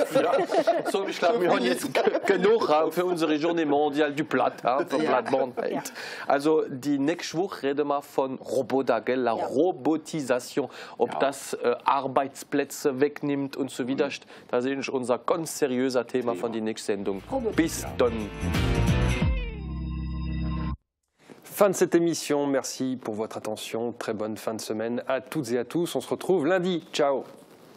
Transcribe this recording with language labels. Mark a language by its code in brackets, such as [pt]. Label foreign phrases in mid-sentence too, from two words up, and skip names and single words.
[de] So, ich glaube, wir haben jetzt genug für unsere [fr] Journée mondiale du Platt, [de] für Plattbandheit. Also die nächste Woche reden wir von Roboter, gell? [fr] La Robotisation, [de] ob das Arbeitsplätze wegnimmt und so weiter. Das ist unser ganz seriöser Thema von der nächsten Sendung. Bis dann. [fr] Fin de cette émission, merci pour votre attention, très bonne fin de semaine à toutes et à tous, on se retrouve lundi, ciao.